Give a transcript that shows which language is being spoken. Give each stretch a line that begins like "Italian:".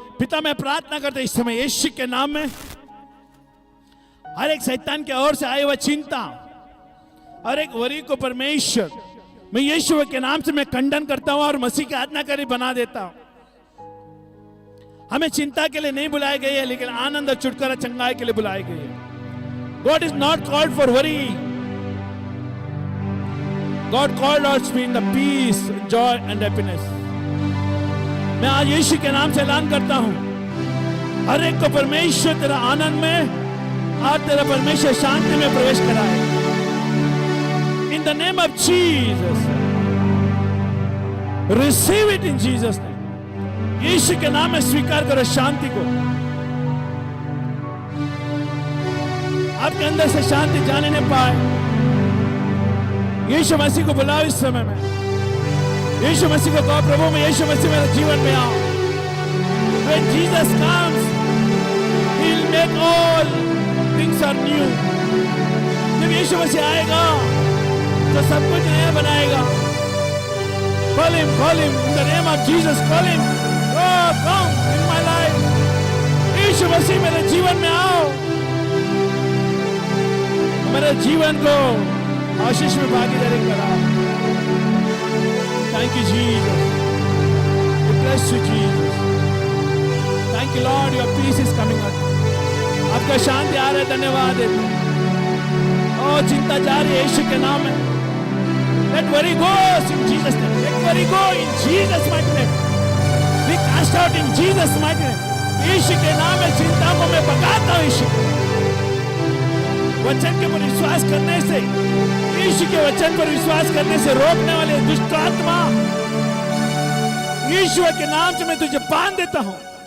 Hindi: पिता, मैं प्रार्थना करता इस समय यीशु के नाम में हर एक शैतान की ओर से आए हुआ चिंता, हर एक वरी को परमेश्वर मैं यीशु के नाम से मैं खंडन करता हूं और मसीह की आज्ञाकारी बना देता हूं। हमें चिंता के लिए नहीं बुलाए गए हैं, लेकिन आनंद और छुटकारा चंगाई के लिए बुलाए गए हैं।
English: God is not called for worry. God called us to be in the peace, joy and happiness.
Hindi: मैं आज यीशु के नाम से ऐलान करता हूं, हर एक को परमेश्वर तेरा आनंद में और तेरा परमेश्वर शांति में प्रवेश कराए।
English: In the name of Jesus, receive it in Jesus name.
Hindi: यीशु के नाम में स्वीकार करो शांति को। आपके अंदर से शांति जाने न पाए। यीशु मसीह को बुलाओ इस समय में। यीशु मसीह को कहो, प्रभु मैं यीशु मसीह मेरे जीवन में आओ।
English: When Jesus comes, He'll make all things are new.
Hindi: जब यीशु मसीह आएगा तो सब कुछ नया बनाएगा।
English: Call him in the name of Jesus. Call him. Oh, come in my life.
Hindi: यीशु मसीह मेरे जीवन में आओ, मेरे जीवन को आशीष में भागीदारी कराओ।
English: Thank you Jesus. We bless you Jesus. Thank you Lord, your peace is coming up.
Hindi: आपका शांति आ रहा है, धन्यवाद देते हैं। ओ चिंता जा रही है यीशु के नाम में।
English: Let worry go in Jesus name. Let worry go in Jesus mighty name. We cast out in Jesus mighty name.
Hindi: यीशु के नाम में चिंता को मैं भगाता हूँ। यीशु वचन के ऊपर विश्वास करने से, यीशु के वचन पर विश्वास करने से रोकने वाले दुष्ट आत्मा यीशु के नाम से मैं तुझे बांध देता हूँ।